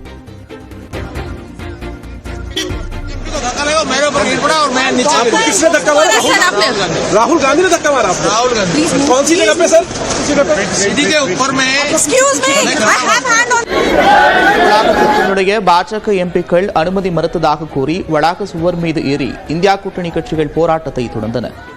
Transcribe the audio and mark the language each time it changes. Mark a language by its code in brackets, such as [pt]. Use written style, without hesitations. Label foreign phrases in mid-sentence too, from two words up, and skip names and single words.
[hi] राहुल गांधी ने धक्का मारा आपको? राहुल गांधी कौन सी जगह पे सर? सीढ़ी के ऊपर में [ta] வளாகத்தினுடைய பாஜக எம்பிக்கள் அனுமதி மறுத்ததாக கூறி வளாக சுவர் மீது ஏறி இந்தியா கூட்டணி கட்சிகள் போராட்டத்தை தொடர்ந்தனர்.